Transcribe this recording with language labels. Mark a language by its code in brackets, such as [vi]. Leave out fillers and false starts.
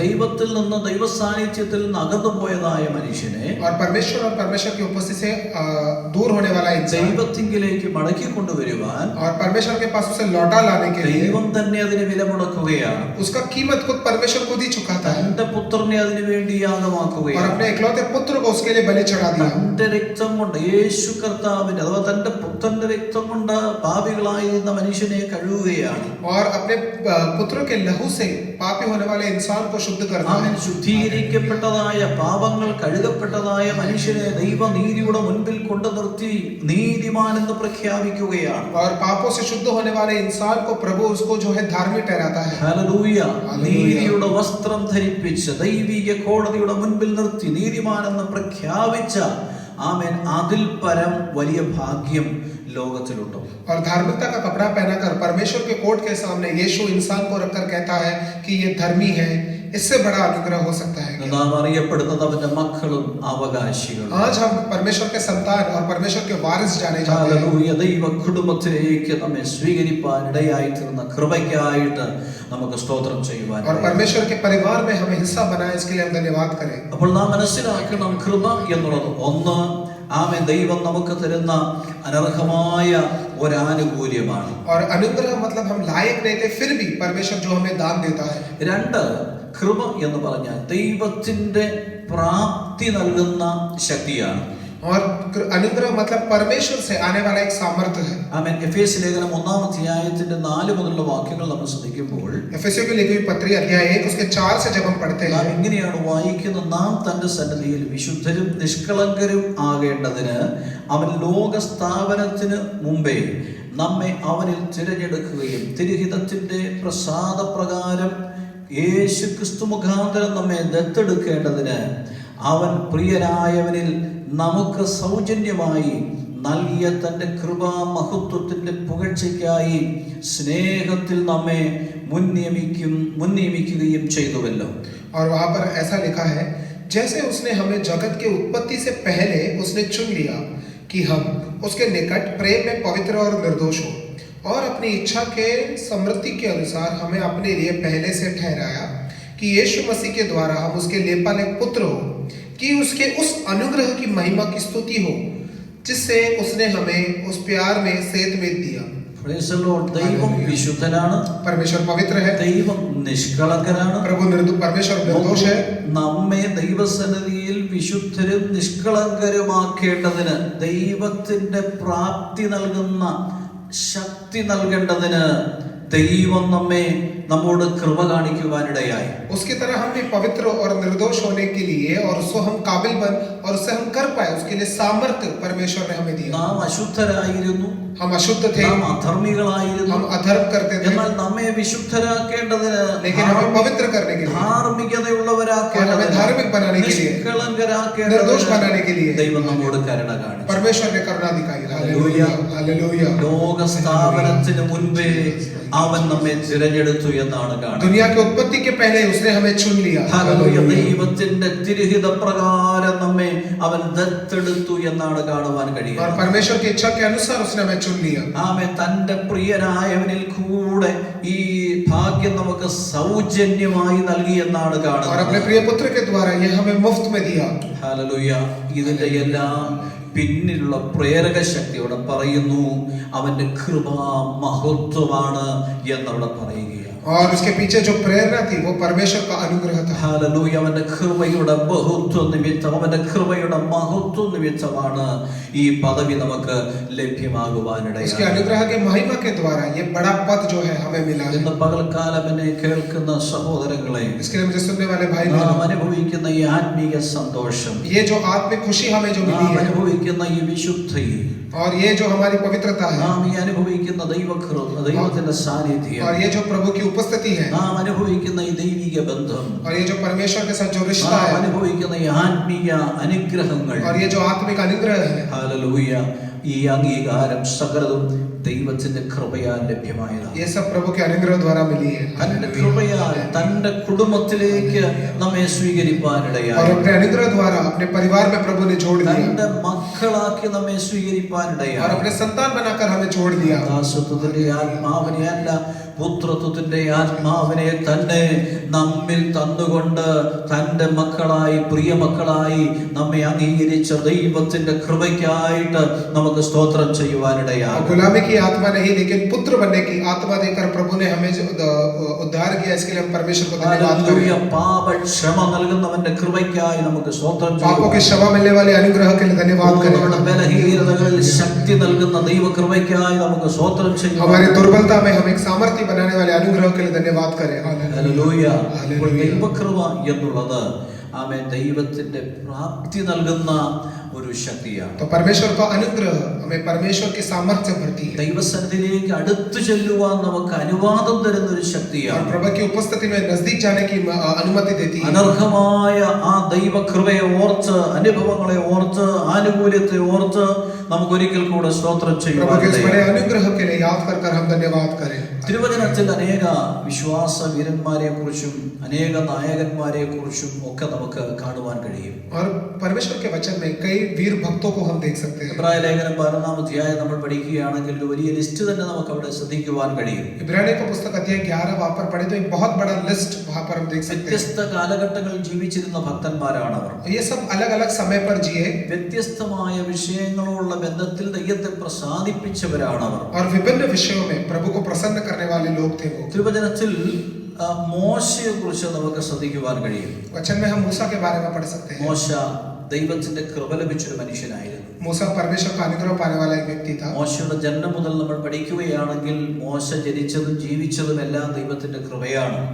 [ml] ദൈവത്തിൽ നിന്ന് ദൈവ സാന്നിധ്യത്തിൽ നിന്ന് അകന്നു പോയതായ മനുഷ്യനെ [hi] और परमेश्वर की उपस्थिति से दूर होने वाला इंसान [ml] ദൈവത്തിങ്കിലേക്ക് മടക്കി കൊണ്ടുവരുവാൻ [hi] और परमेश्वर के पास उसे लौटा लाने के लिए [ml] ദൈവം തന്നെ അതിന് വില മുടക്കുകയാണ്. [hi] उसका कीमत खुद परमेश्वर खुद ही चुकाता है [ml] തന്റെ പുത്രനെ അതിനു വേണ്ടി [hi] और [ml] യാഗമാക്കുകയാണ്. [hi] अपने इकलौते पुत्र को उसके लिए बलि चढ़ा दिया। [ml] തന്റെ രക്തം കൊണ്ട് യേശു കർത്താവിന്റെ അഥവാ തന്റെ പുത്രന്റെ രക്തം കൊണ്ട് പാപികളായിരുന്ന മനുഷ്യനെ കഴുകുകയാണ്. [hi] और अपने पुत्र के लहू से पापी होने वाले इंसान को शुद्ध करता है। [ml] അവൻ ശുദ്ധീകരിക്കപ്പെട്ടതായ പാപങ്ങൾ കഴുകപ്പെട്ടതായ മനുഷ്യനെ ദൈവനീതിയുടെ മുൻപിൽ കൊണ്ടു നിർത്തി നീതിമാൻ എന്ന് പ്രഖ്യാപിക്കുകയാണ്. [hi] और पापों से शुद्ध होने वाले इंसान को प्रभु उसको जो है धार्मिक ठहराता है। [ml] ഹല്ലേലൂയ. നീതിയുടെ വസ്ത്രം ധരിപ്പിച്ച് ദൈവിക കോടതിയുടെ മുൻപിൽ നിർത്തി നീതിമാൻ എന്ന് പ്രഖ്യാപിച്ച ആമേൻ അതിൽ പരം വലിയ ഭാഗ്യം ലോകത്തിലുണ്ടോ? [hi] और धार्मिकता का कपड़ा पहनाकर परमेश्वर के कोर्ट के सामने यीशु इंसान को रखकर कहता है कि ये धर्मी है, इससे बड़ा अनुग्रह हो सकता है क्या? [ml] നാം അറിയപ്പെടുന്നത് അവന്റെ മക്കളും അവകാശികളും. [hi] आज हम परमेश्वर के संतान और परमेश्वर के वारिस जाने जाते हैं। [ml] ഹല്ലേലൂയ. ദൈവ കുടുംബത്തിലേക്ക് നമ്മെ സ്വീകരിപ്പാൻ ഇടയായി തീർന്ന കൃപയ്ക്കായിട്ട് നമുക്ക് സ്തോത്രം ചെയ്യുവാൻ. [hi] और परमेश्वर के परिवार में हमें हिस्सा बनाए, इसके लिए हम धन्यवाद करें। [ml] അപ്പോൾ നാം മനസ്സിലാക്കണം കൃപ എന്നുള്ളത് ഒന്ന് ആമേൻ ദൈവം നമുക്ക് തരുന്ന അനർഹമായ ഒരാനുകൂല്യമാണ്. [hi] और अनुग्रह मतलब हम लायक नहीं थे फिर भी परमेश्वर जो हमें दान देता है। [ml] രണ്ട്, കൃപ എന്ന് പറഞ്ഞാൽ ദൈവത്തിന്റെ പ്രാപ്തി നൽകുന്ന ശക്തിയാണ്. [hi] और अनुग्रह मतलब परमेश्वर से आने वाला एक सामर्थ्य है। [ml] ആമേൻ. എഫേസ്യ ലേഖനം 1-ാം അധ്യായത്തിന്റെ 4 മുതലുള്ള വാക്യങ്ങൾ നമ്മൾ ശ്രദ്ധിക്കുമ്പോൾ [hi] एफेसियों की लिखी हुई पत्री अध्याय 1 उसके 4 से जब हम पढ़ते [ml] നാം [hi] हैं, [ml] ഇങ്ങനെയാണ് വായിക്കുന്നത്: നാം തന്റെ സന്നിധിയിൽ വിശുദ്ധരും നിഷ്കളങ്കരും ആകേണ്ടതിന് അവൻ ലോക സ്ഥാപനത്തിന് മുമ്പേ നമ്മെ അവനിൽ തിരഞ്ഞെടുക്കുകയും തിരുഹിതത്തിന്റെ പ്രസാദപ്രകാരം യേശു ക്രിസ്തു മുഖാന്തരം നമ്മെ ദത്തെടുക്കേണ്ടതിന് അവൻ പ്രിയനായവനിൽ നമുക്ക് സൗജന്യമായി നൽകിയ തന്റെ കൃപാ മഹത്വത്തിന്റെ പുകഴ്ചയ്ക്കായി സ്നേഹത്തിൽ നമ്മെ മുൻനിയമിക്കുകയും ചെയ്തുവല്ലോ. [hi] और वहां पर ऐसा लिखा है, जैसे उसने हमें जगत के उत्पत्ति से पहले उसने चुन लिया कि हम उसके निकट प्रेम में पवित्र और निर्दोष हो, और अपनी इच्छा के समृद्धि के अनुसार हमें अपने लिए पहले से ठहराया कि यीशु मसीह के द्वारा हम उसके लेपालक पुत्र हो, कि उसके उस अनुग्रह की महिमा की स्तुति हो जिससे उसने हमें उस प्यार में सेध में दिया। [en] Praise the Lord. [ml] ദൈവം വിശുദ്ധനാണ്, [hi] परमेश्वर पवित्र है, [ml] ദൈവം നിഷ്കളങ്കനാണ്. [hi] परमेश्वर निर्दोष है। [ml] നമ്മെ ദൈവസന്നിധിയിൽ വിശുദ്ധരും നിഷ്കളങ്കരുമാക്കേണ്ടതിന് ദൈവത്തിന്റെ പ്രാപ്തി നൽകുന്ന ശക്തി നൽകേണ്ടതിന് ദൈവം നമ്മോട് കൃപ കാണിക്കുവാനിടയായി. [hi] उसकी तरह हम भी पवित्र और निर्दोष होने के लिए और उसको हम काबिल बन और उसे हम कर पाए, उसके लिए सामर्थ्य परमेश्वर ने हमें दिया। [ml] നാം അശുദ്ധരായിരുന്നു, [hi] हम अशुद्ध थे, [ml] നാം അധർമ്മികളായിരുന്നു. [hi] हम अधर्म करते थे, [ml] എന്നാൽ നമ്മെ വിശുദ്ധരാക്കേണ്ടതിന്, [hi] लेकिन हमें पवित्र करने के लिए, [ml] ധാർമ്മികതയുള്ളവരാക്കേണ്ടതിന്, [hi] और हमें धार्मिक बनाने के लिए, [ml] നിഷ്കളങ്കരാക്കേണ്ടതിന് [hi] निर्दोष बनाने के लिए [ml] ദൈവം നമ്മോട് കരുണ കാണിച്ചു. [hi] परमेश्वर ने करुणा दिखाई। Hallelujah, hallelujah. [ml] ലോക സ്ഥാപനത്തിന് മുൻപേ അവൻ നമ്മെ തിരഞ്ഞെടുത്തു എന്നാണ് കാണുന്നത്. [hi] दुनिया की उत्पत्ति के पहले उसने हमें चुन लिया। [ml] ഹല്ലേലൂയ. ദൈവത്തിന്റെ തിരുഹിത പ്രകാരം നമ്മെ അവൻ ദത്തെടുത്തു എന്നാണ് കാണുവാൻ [hi] और [ml] കഴിയുന്നത്. [hi] परमेश्वर की इच्छा के अनुसार उसने हमें चुन लिया। [ml] ആമേൻ. തന്റെ പ്രിയനായവനിൽ കൂടെ ഈ ഭാഗ്യം നമുക്ക് സൗജന്യമായി നൽകി എന്നാണ് [hi] और [ml] കാണുന്നത്. [hi] अपने प्रिय पुत्र के द्वारा यह हमें मुफ्त में दिया। [ml] ഹല്ലേലൂയ. ഇതിന്റെ എല്ലാം പിന്നിലുള്ള പ്രേരക ശക്തിയോടെ പറയുന്നു അവന്റെ കൃപാ മഹത്വമാണ് എന്നവിടെ പറയുകയാണ്. [hi] और उसके पीछे जो प्रेरणा थी वो परमेश्वर का अनुग्रह था। [ml] ഹല്ലേലൂയ. അവന്റെ കൃപയുടെ ബഹുത്വ നിമിത്തം, അവന്റെ കൃപയുടെ മഹത്വ നിമിത്തമാണ് ഈ പദവി നമുക്ക് ലഭ്യമാകുവാനിടയായി. [hi] उसके अनुग्रह के महिमा के द्वारा ये बड़ा पद जो है हमें मिला है। [ml] ഇന്ന് പകൽക്കാലം എന്നെ കേൾക്കുന്ന സഹോദരങ്ങളെ, [hi] इसके लिए मुझे सुनने वाले भाई [ml] നാം [hi] बहनों, [ml] അനുഭവിക്കുന്ന ഈ ആത്മീയ സന്തോഷം സന്തോഷം, [hi] ये जो आत्मिक खुशी हमें जो [ml] നാം [hi] मिली है [ml] അനുഭവിക്കുന്ന ഈ വിശുദ്ധി, [hi] और ये जो हमारी पवित्रता है [ml] നാം ഈ അനുഭവിക്കുന്ന ദൈവത്തിന്റെ സാന്നിധ്യം, [hi] और ये जो प्रभु की उपस्थिति है [ml] നാം അനുഭവിക്കുന്ന ഈ ദൈവിക ബന്ധം, [hi] और ये जो परमेश्वर के साथ जो रिश्ता [ml] നാം [hi] है [ml] അനുഭവിക്കുന്ന ഈ ആത്മീയ അനുഗ്രഹങ്ങൾ, [hi] और ये जो आत्मिक अनुग्रह है, [ml] ഹല്ലേലൂയ, ഈ അംഗീകാരം സകലതും ദൈവത്തിന്റെ കൃപയാൽ ലഭ്യമായതാണ്. [hi] ये सब प्रभु के अनुग्रह द्वारा मिली है [ml] തന്റെ കൃപയാൽ തന്റെ കുടുംബത്തിലേക്ക് നമ്മെ സ്വീകരിപ്പാനിടയായി, [hi] और अपने अनुग्रह द्वारा अपने परिवार में प्रभु ने जोड़ दिया [ml] തന്റെ മക്കളാക്കി നമ്മെ [hi] और [ml] സ്വീകരിപ്പാനിടയായി. [hi] अपने संतान बनाकर हमें जोड़ दिया [ml] ദാസത്വത്തിന്റെ ആത്മാവിനെ അല്ല, പുത്രത്വത്തിന്റെ ആത്മാവിനെ തന്നെ നമ്മിൽ തന്നുകൊണ്ട് തന്റെ മക്കളായി, പ്രിയ മക്കളായി നമ്മെ അംഗീകരിച്ച ദൈവത്തിന്റെ കൃപയ്ക്കായിട്ട് നമുക്ക് സ്തോത്രം ചെയ്യുവാനിടയായി. [hi] गुलामी की आत्मा नहीं लेकिन पुत्र बनने की आत्मा देकर प्रभु ने हमें जो उद्धार किया, इसके लिए हम परमेश्वर को धन्यवाद [ml] ഹല്ലേലൂയ. [hi] करें। [ml] പാപക്ഷമ നൽകുന്നവന്റെ കൃപയ്ക്കായി നമുക്ക് സ്തോത്രം [hi] पापों की [ml] ചെയ്യാം. [hi] क्षमा मिलने वाले अनुग्रह के लिए धन्यवाद करें। [ml] നമ്മുടെ ബലഹീനതകളിൽ ശക്തി നൽകുന്ന ദൈവകൃപയ്ക്കായി നമുക്ക് സ്തോത്രം ചെയ്യാം. [hi] हमारी दुर्बलता में हम एक सामर्थ्य बनाने वाले अनुग्रह के लिए धन्यवाद करें। [ml] ഹല്ലേലൂയ. ഇപ്പോൾ ഹല്ലേലൂയ. ദൈവകൃപ എന്നുള്ളത് ആമേൻ ദൈവത്തിന്റെ പ്രാപ്തി നൽകുന്ന ഒരു ശക്തിയാണ്. [hi] तो परमेश्वर का अनुग्रह हमें परमेश्वर की सामर्थ्य भरती है [ml] ദൈവസന്നിധിയിലേക്ക് അടുത്തു ചെല്ലുവാൻ നമുക്ക് അനുവാദം തരുന്ന ഒരു [hi] और [ml] ശക്തിയാണ്. [hi] प्रभु की उपस्थिति में नजदीक जाने की अनुमति देती है। [ml] അനർഹമായ ആ ദൈവകൃപയെ ഓർത്ത്, അനുഭവങ്ങളെ ഓർത്ത്, ആനുകൂല്യത്തെ ഓർത്ത് നമുക്ക് ഒരിക്കൽ കൂടെ സ്തോത്രം [hi] प्रभु के उस बड़े [ml] ചെയ്യുവാൻ. [hi] अनुग्रह के लिए याद कर हम धन्यवाद करें। [ml] തിരുവചനത്തിൽ അനേക വിശ്വാസ വീരന്മാരെ കുറിച്ചും അനേക നായകന്മാരെ കുറിച്ചും ഒക്കെ നമുക്ക് കാണുവാൻ കഴിയും. [hi] और परमेश्वर के वचन में कई वीर भक्तों को हम देख सकते हैं। [ml] എബ്രായ ലേഖനം 12-ാം അധ്യായം നമ്മൾ പഠിക്കുകയാണെങ്കിൽ ഒരു വലിയ ലിസ്റ്റ് തന്നെ നമുക്ക് അവിടെ ശ്രദ്ധിക്കുവാൻ കഴിയും. [hi] इब्रानियों का पुस्तक अध्याय 11 वहां पर पढ़े तो एक बहुत बड़ा लिस्ट वहां पर हम देख सकते हैं। [ml] വ്യത്യസ്ത കാലഘട്ടങ്ങളിൽ ജീവിച്ചിരുന്ന ഭക്തന്മാരാണ് അവർ. [hi] ये सब अलग अलग समय पर जिए [ml] വ്യത്യസ്തമായ വിഷയങ്ങളുള്ള ബന്ധത്തിൽ ദൈവത്തെ പ്രസാദിപ്പിച്ചവരാണ് അവർ. [hi] और विभिन्न विषयों में प्रभु को प्रसन्न करने वाले लोग थे वो। [ml] തിരുവചനത്തിൽ മോശയെ കുറിച്ച് നമുക്ക് ശ്രദ്ധിക്കുവാൻ കഴിയും. [hi] वचन में हम मूसा के बारे में पढ़ सकते हैं। [ml] മോശ ദൈവത്തിന്റെ കൃപ ലഭിച്ചൊരു മനുഷ്യനായിരുന്നു. [hi] मूसा परमेश्वर का अनुग्रह पाने वाला एक व्यक्ति था। [ml] മോശയുടെ ജനനം മുതൽ നമ്മൾ പഠിക്കുകയാണെങ്കിൽ മോശ ജനിച്ചതും ജീവിച്ചതും എല്ലാം ദൈവത്തിന്റെ കൃപയാണ്.